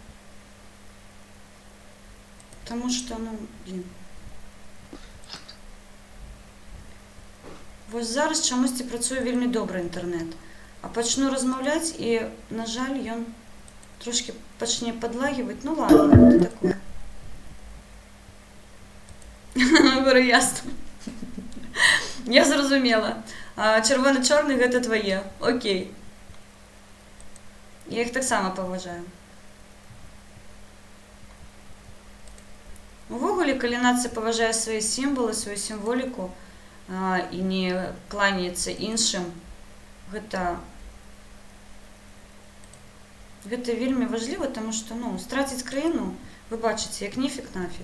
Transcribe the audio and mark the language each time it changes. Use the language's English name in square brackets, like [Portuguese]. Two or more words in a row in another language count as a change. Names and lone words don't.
[Belarusian] Таму што, Вось зараз чамусьці працуе вельмі добра інтэрнэт. А пачну размаўляць, і, на жаль, ён трошки пачне падлагіваць. Ну ладно, гэта такое. Говорю, ясно. Я зразумела. Чырвона-чорны гэта твае. Окей. Я іх таксама паважаю. Увогуле, калі нацыя паважае свае сімвалы, сваю сімволіку, і не кланяецца іншым, гэта вельмі важліва, таму што, страціць краіну, вы бачыце, як нефік нафік.